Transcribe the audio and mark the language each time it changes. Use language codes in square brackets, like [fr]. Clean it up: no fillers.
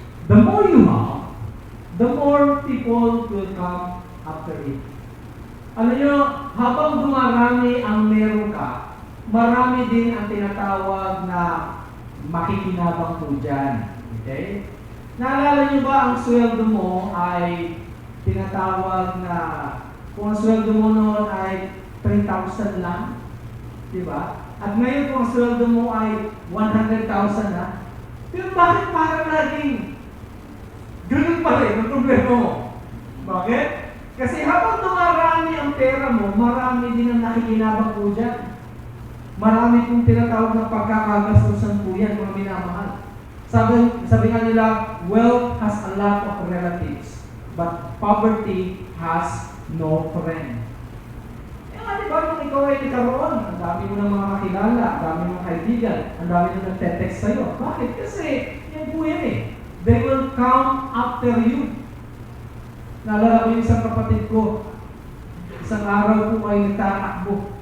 [en] The more you have, the more people will come after it. [tl] Alam nyo, habang dumarami ang meron ka, marami din ang tinatawag na makikinabang po dyan. Okay? Naalala nyo ba ang sweldo mo ay tinatawag na, kung ang sweldo mo noon ay 3,000 lang, di ba? At ngayon kung ang sweldo mo ay 100,000 na, pero bakit parang laging ganun pa rin ang problema mo? Bakit? Kasi habang dumarami ang pera mo, marami din ang nakikinabang po dyan. Marami pong tinatawag na pagkakagastusan po yan, mga minamahal. Sabi nga nila, [en] wealth has a lot of relatives, but poverty has no friend. [tl] Diba, nung ikaw ay nagkaroon, ang dami mo ng mga kakilala, ang dami mo ng kaibigan, ang dami mo nagte-text sa'yo. Bakit? Kasi, yan po yan eh. [en] They will come after you. [tl] Naalala ko yung isang kapatid ko, isang araw po ay nagtatakbo.